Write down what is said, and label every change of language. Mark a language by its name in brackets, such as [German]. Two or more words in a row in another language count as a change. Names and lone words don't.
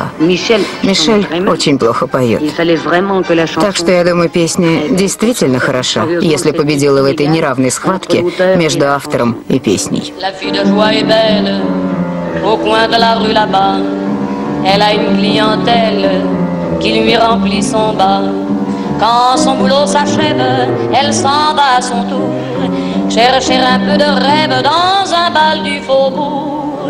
[Russian] Мишель очень плохо поет. Так что я думаю, песня действительно хороша, если победила в этой неравной схватке между автором и песней. [French] Quand son boulot s'achève, elle s'en va à son tour chercher un peu de rêve dans un bal du faubourg.